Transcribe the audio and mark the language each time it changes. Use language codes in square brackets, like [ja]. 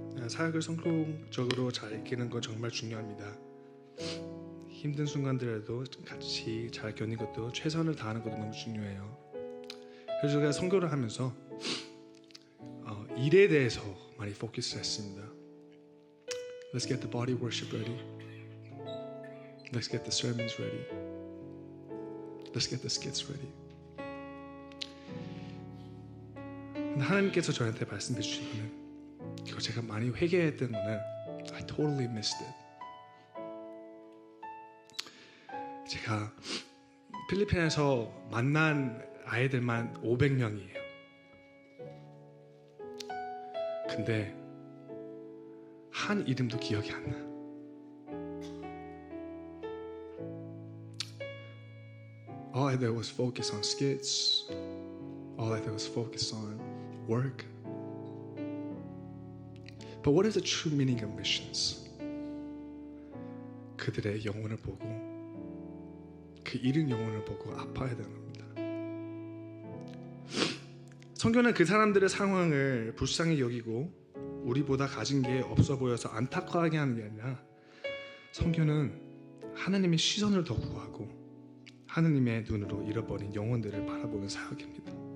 [ko] 사역을 성공적으로 잘 이기는 건 정말 중요합니다. 힘든 순간들에도 같이 잘 견디는 것도, 최선을 다하는 것도 너무 중요해요. 그래서 제가 선교를 하면서 일에 대해서 많이 포커스했습니다. [en] Let's get the body worship ready. Let's get the sermons ready. Let's get the skits ready. [ko] 근데 하나님께서 저한테 말씀해 주신 거는, 그리고 제가 많이 회개했던 거는 [en] I totally missed it. [ko] 제가 필리핀에서 만난 아이들만 500명이에요. 근데 한 이름도 기억이 안 나. [en] All I did was focus on skits. All I did was focus on work. But what is the true meaning of missions? [ko] 그들의 영혼을 보고, 그 잃은 영혼을 보고 아파야 되는 겁니다. 성경은 그 사람들의 상황을 불쌍히 여기고 우리보다 가진 게 없어 보여서 안타까워하게 하는 게 아니라, 성경은 하나님의 시선을 더 구하고 하나님의 눈으로 잃어버린 영혼들을 바라보는 사역입니다.